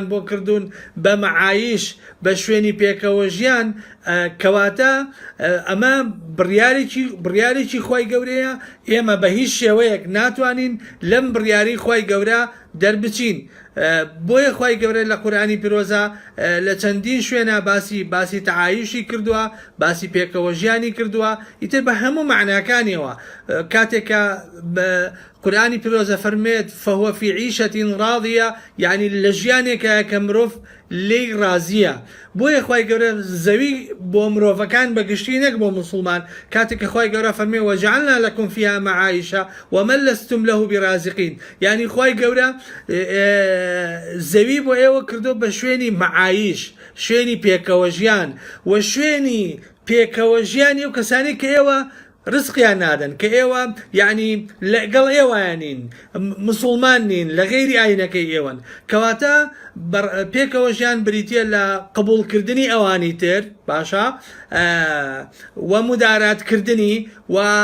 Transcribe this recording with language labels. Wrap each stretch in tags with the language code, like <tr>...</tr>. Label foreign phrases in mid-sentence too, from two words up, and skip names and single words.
<ckb>بۆ کردوون بە مەعایش بە شوێنی پێکەوە ژیان کەواتە ئەمە بڕیارێکی خوای گەورەیە ئێمە بە هیچ شێوەیەک ناتوانین لەم بڕیاری خوای گەورە دەربچین بۆیە خوای گەورە لە قورئانی پیرۆزە لە چەندین شوێنە باسی تەعایشی کردووە باسی پێکەوە ژیانی کردووە ئیتر بە هەموو معناکانیەوە کاتێکە قورئانی پیرۆزە فەرمێت</ckb> <ar>فهو في عيشة راضية</ar> <ckb>يعني لە ژیانێکە کە مرۆڤ لێی رازیە بۆیە خوای گەورە زەوی بۆ مرۆڤەکان بەگشتی نەک بۆ مسلمان کاتێک کە خوای گەورە فەرمێ</ckb> <ar>وجعلنا لكم فيها معايش ومن لستم له برازقين يعني</ar> <ckb>خوای گەورە زەوی بۆ ئێوە کردو بە شوێنی مەعایش شوێنی پێکەوە ژیان و شوێنی پێکەوە ژیانی ئەو کەسانی کە ئێوە ڕزقیان نادەن کە ئێوە یعنی لەگەڵ ئێوەیانین مسلمان نین لە غێری ئاینەکەی ئێوەن کەواتە پێکەوە ژیان بریتە لە قبولکردنی ئەوانی تر باشە و مداراتکردنی و</ckb>